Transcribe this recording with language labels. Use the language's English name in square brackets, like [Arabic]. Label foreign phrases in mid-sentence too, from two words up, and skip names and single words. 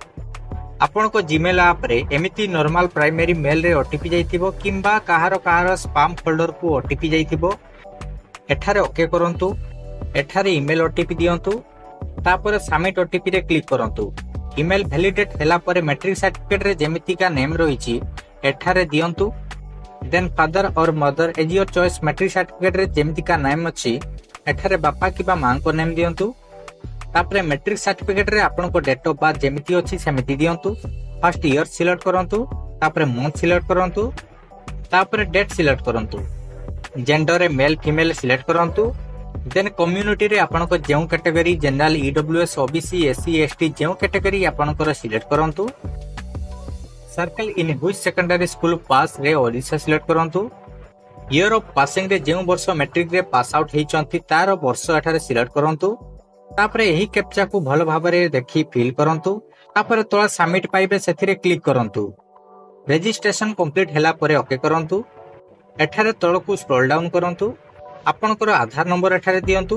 [Odia] ଆପଣଙ୍କ ଜିମେଲ ଆପ ରେ ଏମିତି [English] normal primary mail [Odia] ରେ ଓଟିପି ଯାଇଥିବ କିମ୍ବା କାହାର [English] spam folder [Odia] କୁ ଓଟିପି ଯାଇଥିବ ଏଠାରେ ଓକେ କରନ୍ତୁ। ଏଠାରେ [English] email OTP [Odia] ଦିଅନ୍ତୁ। ତାପର [English] submit OTP [Odia] ରେ କ୍ଲିକ କରନ୍ତୁ। [English] email validate [Odia] ହେଲା ପରେ [English] matric certificate [Odia] ରେ ଯେମିତି କା ନେମ ରହିଛି ଏଠାରେ ଦିଅନ୍ତୁ। [English] then father or mother as your choice matric certificate [Odia] ରେ ଯେମିତି କା ନେମ ଅଛି ଏଠାରେ ବାପା କିବା ମାଁ କୁ ନେମ ଦିଅନ୍ତୁ। ତାପରେ [English] matric certificate [Odia] ରେ ଆପଣଙ୍କ [English] date of birth [Odia] ଯେମିତି ଅଛି ସେମିତି ଦିଅନ୍ତୁ। [English] first year select [Odia] କରନ୍ତୁ। ତାପରେ [English] month select [Odia] କରନ୍ତୁ। ତାପରେ [English] date select [Odia] କରନ୍ତୁ। ଜେଣ୍ଡର ରେ [English] male female select [Odia] କରନ୍ତୁ। [English] then community [Odia] ରେ ଆପଣଙ୍କ ଯେଉଁ [English] category general EWS OBC SC ST [Odia] ଯେଉଁ କ୍ୟାଟେଗୋରୀ ଆପଣଙ୍କ ସିଲେକ୍ଟ କରନ୍ତୁ। [English] circle in which secondary school pass [Odia] ରେ ଓଡ଼ିଶା ସିଲେକ୍ଟ କରନ୍ତୁ। [English] year of passing [Odia] ରେ ଯେଉଁ ବର୍ଷ ମାଟ୍ରିକ ରେ [English] pass out [Odia] ହୋଇଛନ୍ତି ତାର ବର୍ଷ ଏଠାରେ ସିଲେକ୍ଟ କରନ୍ତୁ। ତାପରେ ଏହି କ୍ୟାପଚା କୁ ଭଲ ଭାବରେ ଦେଖି ଫିଲ କରନ୍ତୁ। ତାପରେ ତଳେ ସବମିଟ ପାଇବେ ସେଥିରେ କ୍ଲିକ କରନ୍ତୁ। [English] registration complete [Odia] ହେଲା ପରେ ଓକେ କରନ୍ତୁ। ଏଠାରେ ତଳକୁ [English] scroll down [Odia] କରନ୍ତୁ। ଆପଣଙ୍କର ଆଧାର ନମ୍ବର ଏଠାରେ ଦିଅନ୍ତୁ।